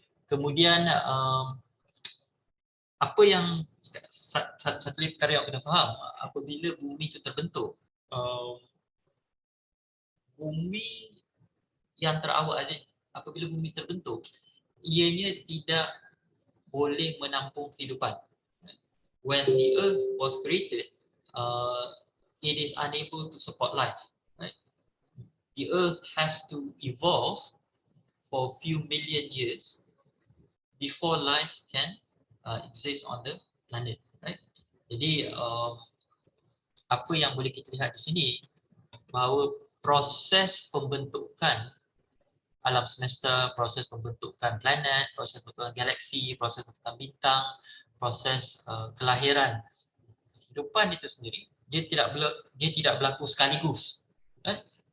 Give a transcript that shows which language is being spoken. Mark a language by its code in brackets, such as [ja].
[ms] Kemudian apa yang satu lagi perkara yang awak kena faham, apabila bumi itu terbentuk, bumi yang terawal aja, apabila bumi terbentuk, ianya tidak boleh menampung kehidupan. [en] When the earth was created, it is unable to support life. Right? The earth has to evolve for a few million years before life can exist on the planet. Right? [ms] Jadi apa yang boleh kita lihat di sini, bahawa proses pembentukan alam semesta, proses pembentukan planet, proses pembentukan galaksi, proses pembentukan bintang, proses kelahiran kehidupan itu sendiri, dia tidak berlaku sekaligus. [en] Right?